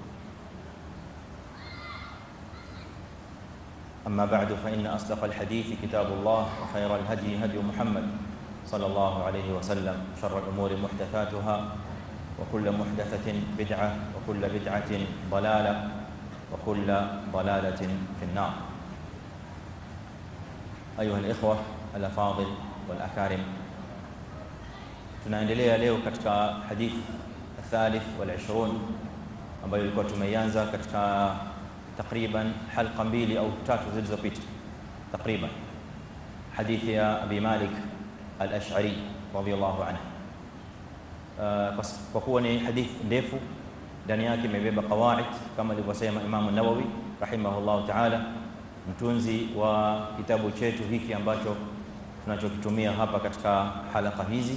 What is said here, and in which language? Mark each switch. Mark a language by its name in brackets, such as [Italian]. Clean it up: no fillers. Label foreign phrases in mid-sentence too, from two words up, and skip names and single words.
[Arabic] أما بعد فإن أصدق الحديث كتاب الله وخير الهدي هدي محمد صلى الله عليه وسلم. شر الأمور محدثاتها وكل محدثة بدعة وكل بدعة ضلالة وكل ضلالة في النار. أيها الإخوة الأفاضل والأكارم، [Swahili] tunaendelea leo katika hadith [Arabic] الثالث والعشرون [Swahili] ambayo ilikuwa tumeianza katika takriban halqa mbili au tatu zilizopita. Takriban hadithi ya Abi Malik al-Ash'ari [Arabic] رضي الله عنه. [Swahili] Kwa kuwa ni hadithi ndefu, ndani yake imebeba qawaid kama alivyosema Imam an-Nawawi [Arabic] رحمه الله تعالى, [Swahili] mtunzi wa kitabu chetu hiki ambacho tunachokitumia hapa katika halqa hizi.